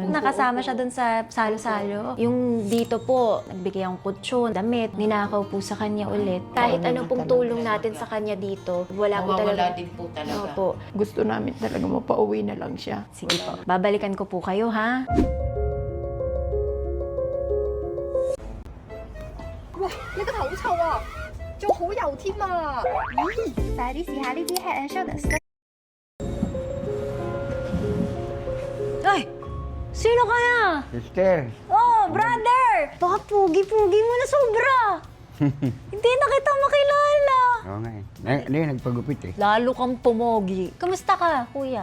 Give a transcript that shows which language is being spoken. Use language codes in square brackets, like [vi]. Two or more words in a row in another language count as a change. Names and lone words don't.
[tl] Nakasama siya dun sa salo-salo. Yung dito po, nagbigay ang kutsyon, damit, ninakaw po sa kanya ulit. Kahit ano pong tulong natin sa kanya dito, wala po Mawawala talaga. din po talaga. Opo. Gusto namin talaga mapauwi na lang siya. Sige po. Babalikan ko po kayo, ha? [yue] 呢個頭臭啊，仲好油添啊！咦，快啲試下呢啲 Head and Shoulders。 [tl] Ay! Sino kaya? Sister, [en] Oh, brother! [tl] Baka pugi-pugi mo na sobra. Hindi na kita makilala. oo nga eh. Hindi, nagpagupit eh. Lalo kang pumogi. Kamusta ka, kuya?